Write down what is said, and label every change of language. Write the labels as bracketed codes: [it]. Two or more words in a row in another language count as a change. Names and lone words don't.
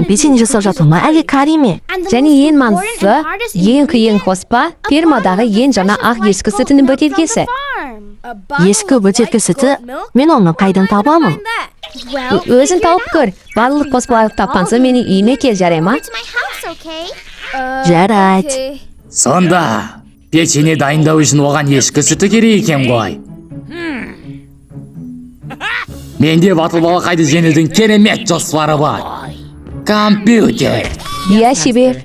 [kk] печенье жасап жатыр ма, әлі карри ме? Және ең маңыздысы, ең қиын қоспа, фермадағы ең жаңа ақ ешкі сүтінің бөтелкесі. Ешкі бөтелке сүті, мен оны қайдан табамын? Өзің тауып көр. Барлық қоспаларды тапқан соң менің үйіме кел, жарай ма? [en] To my house, okay? [kk] Жарайды. Сонда, печенье дайындау үшін оған ешкі сүті керек екен ғой. Менде батыл балақайды жеңілдің керемет жоспары бар. Компьютер. Иә, шебер.